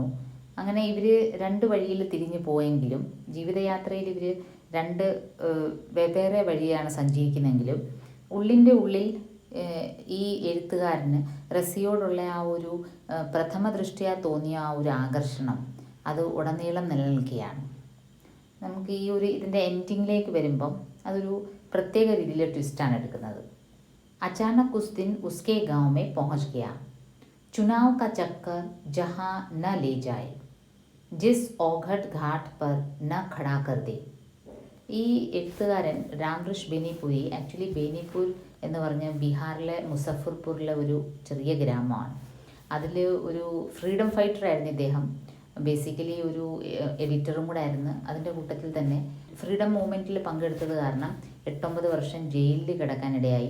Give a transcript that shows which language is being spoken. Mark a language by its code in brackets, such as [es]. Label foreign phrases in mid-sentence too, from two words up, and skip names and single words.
[ml] അങ്ങനെ ഇവർ രണ്ട് വഴിയിൽ തിരിഞ്ഞു പോയെങ്കിലും ജീവിതയാത്രയിൽ ഇവർ രണ്ട് വെവ്വേറെ വഴിയാണ് സഞ്ചരിക്കുന്നതെങ്കിലും ഉള്ളിൻ്റെ ഉള്ളിൽ ഈ എഴുത്തുകാരന് റസിയോടുള്ള ആ ഒരു പ്രഥമ ദൃഷ്ടിയാ തോന്നിയ ആ ഒരു ആകർഷണം അത് ഉടനീളം നിലനിൽക്കുകയാണ്. നമുക്ക് ഈ ഒരു ഇതിൻ്റെ എൻഡിങ്ങിലേക്ക് വരുമ്പം അതൊരു പ്രത്യേക രീതിയിലെ ട്വിസ്റ്റാണ് എടുക്കുന്നത്. [hi] अचानक उस दिन उसके गांव में पहुंच गया, चुनाव का चक्कर जहां न ले जाए, जिस औघट घाट पर न खड़ा कर दे. [ml] ഈ എഴുത്തുകാരൻ രാംവൃഷ് ബേനിപുരി, ആക്ച്വലി ബേനിപൂർ എന്ന് പറഞ്ഞ ബീഹാറിലെ മുസഫർപൂരിലെ ഒരു ചെറിയ ഗ്രാമമാണ്. അതിൽ ഒരു ഫ്രീഡം ഫൈറ്ററായിരുന്നു ഇദ്ദേഹം. ബേസിക്കലി ഒരു എഡിറ്ററും കൂടെ ആയിരുന്നു. അതിൻ്റെ കൂട്ടത്തിൽ തന്നെ ഫ്രീഡം മൂവ്മെൻറ്റിൽ പങ്കെടുത്തത് കാരണം 8-9 വർഷം ജയിലിൽ കിടക്കാനിടയായി.